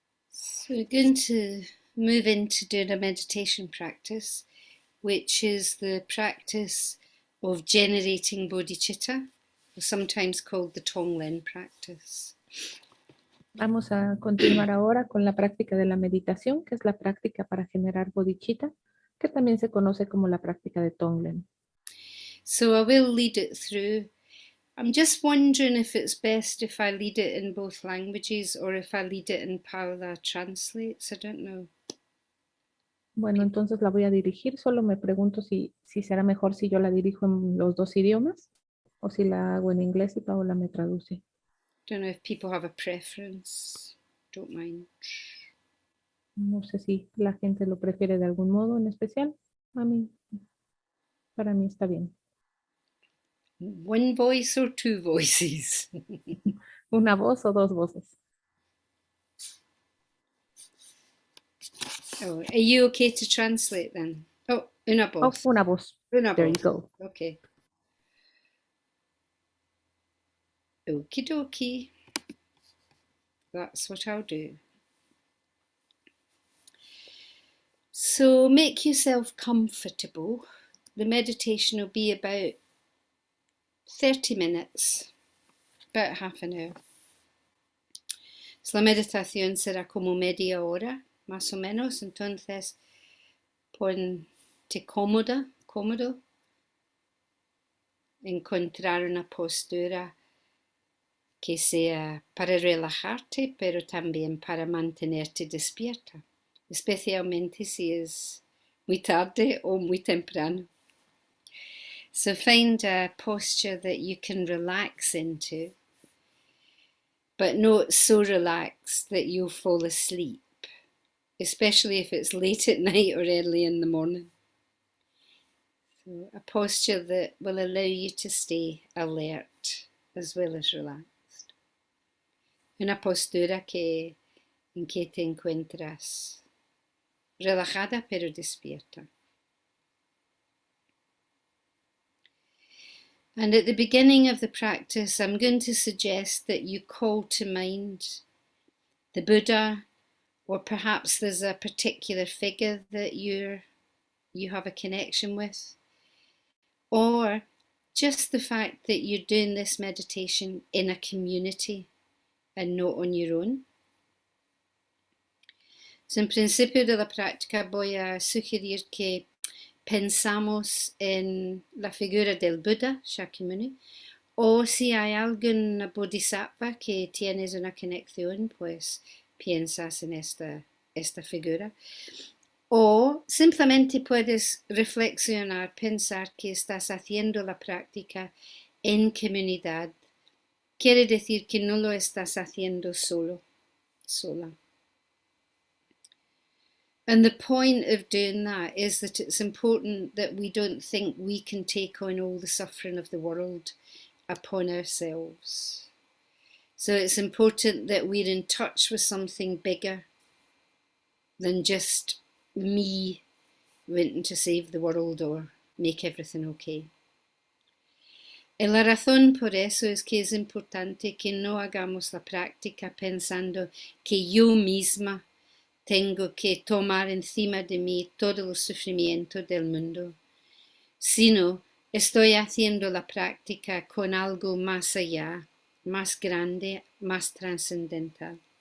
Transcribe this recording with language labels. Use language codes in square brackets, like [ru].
[en] So we're going to move into doing a meditation practice, which is the practice of generating bodhicitta, sometimes called the Tonglen practice. [es] Vamos a continuar ahora con la práctica de la meditación, que es la práctica para generar bodhicitta, que también se conoce como la práctica de Tonglen. [en] So I will lead it through. I'm just wondering if it's best if I lead it in both languages or if I lead it in Parla translates. I don't know. [es] Bueno, entonces la voy a dirigir. Solo me pregunto si será mejor si yo la dirijo en los dos idiomas o si la hago en inglés y Paola me traduce. [en] Don't know if people have a preference. Don't mind. [es] No sé si la gente lo prefiere de algún modo en especial. A mí, para mí está bien. [en] One voice or two voices? [es] Una voz o dos voces. [en] Oh, are you okay to translate then? [es] Oh, una Oh, voz. una voz. Una [en] There [es] voz. [en] you go. Okay. Okie dokie. that's what I'll do. So make yourself comfortable. The meditation will be about 30 minutes, about half an hour. [es] So la meditación será como media hora, más o menos. Entonces, ponte cómodo, encontrar una postura que sea para relajarte, pero también para mantenerte despierta, especialmente si es muy tarde o muy temprano. [en] So find a posture that you can relax into, but not so relaxed that you'll fall asleep, especially if it's late at night or early in the morning. So a posture that will allow you to stay alert as well as relaxed. Una postura en que te encuentras relajada pero despierta. And at the beginning of the practice, I'm going to suggest that you call to mind the Buddha, or perhaps there's a particular figure that you have a connection with, or just the fact that you're doing this meditation in a community and not on your own. [es] So en principio de la práctica voy a sugerir que pensamos en la figura del Buda Shakyamuni, o si hay algún bodhisattva que tienes una conexión, pues piensas en esta figura. O simplemente puedes reflexionar, pensar que estás haciendo la práctica en comunidad. Quiere decir que no lo estás haciendo sola. [en] And the point of doing that is that it's important that we don't think we can take on all the suffering of the world upon ourselves. So it's important that we're in touch with something bigger than just me wanting to save the world or make everything okay. [es] Y la razón por eso es que es importante que no hagamos la práctica pensando que yo misma tengo que tomar encima de mí todo el sufrimiento del mundo, sino estoy haciendo la práctica con algo más allá, más grande, más trascendental.